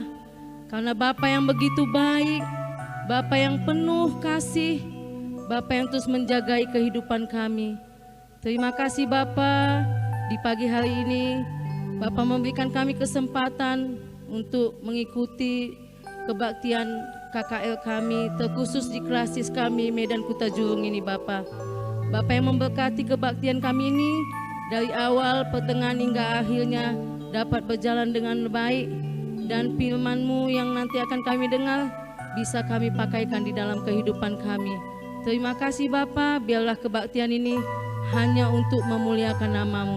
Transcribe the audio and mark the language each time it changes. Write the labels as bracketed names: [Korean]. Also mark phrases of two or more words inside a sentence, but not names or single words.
[Indonesian] Karena Bapa yang begitu baik, Bapa yang penuh kasih, Bapa yang terus menjagai kehidupan kami. Terima kasih Bapa, di pagi hari ini Bapa memberikan kami kesempatan untuk mengikuti kebaktian KKL kami, terkhusus di klasis kami Medan Kuta Jurung ini Bapa. Bapa yang memberkati kebaktian kami ini dari awal, pertengahan hingga akhirnya dapat berjalan dengan baik, dan firman-Mu yang nanti akan kami dengar bisa kami pakaikan di dalam kehidupan kami. Terima kasih Bapa, biarlah kebaktian ini hanya untuk memuliakan nama-Mu.